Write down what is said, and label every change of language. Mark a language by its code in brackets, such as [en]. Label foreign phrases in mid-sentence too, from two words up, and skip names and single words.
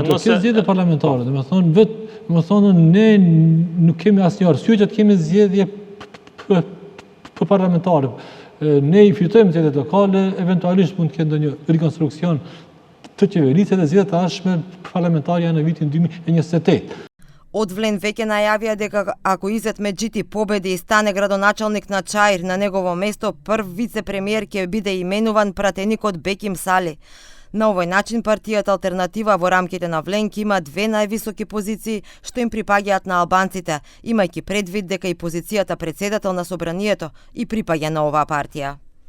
[sq] nëse ketë zgjedhje parlamentare, domethënë ne nuk kemi asnjë arsye që të kemi zgjedhje parlamentare. Ne I fitojmë zgjedhjet lokale, eventualisht mund të ketë ndonjë rikonstruksion të qeverisë dhe zgjedhjet e ardhshme parlamentare janë në vitin 2028. [mk] Од Влен веќе најавија дека ако Изет Меджити победи и стане градоначалник на Чаир, на негово место прв вице-премиер ќе биде именуван пратеникот Беким Сали. На овој начин партијата Алтернатива во рамките на Влен ќе има две највисоки позиции што им припаѓаат на албанците, имајќи предвид дека и позицијата председател на собранието и припаѓа на оваа партија.